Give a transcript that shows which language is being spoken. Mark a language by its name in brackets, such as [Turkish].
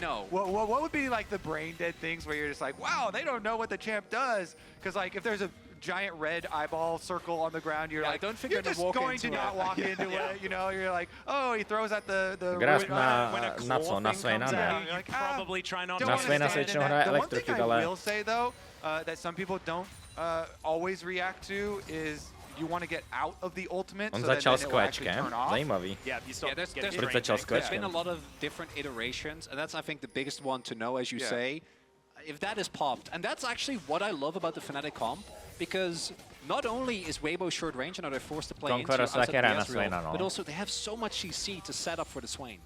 [English] What would be like the brain dead things where you're just like, wow, they don't know what the champ does, because like if there's a giant red eyeball circle on the ground, you're like, you're just going to not walk into it, you know, you're like, oh, he throws at the [Czech] Grasp na co? Na Swaina, ne? Na Swaina se většinou hraje Electrocute, ale... [English] I will say though, that some people don't always react to is you want to get out of the ultimate. [Czech] On začal s kvečkem, zajímavý. Proč začal s [English] There's been [Czech] kvečkem? [English] a lot of different iterations, and that's, I think, the biggest one to know, as you say. If that is popped, and that's actually what I love about the Fnatic comp, because not only is Weibo short range and are they forced to play into outside the Ezreal, but also they have so much CC to set up for the Swain.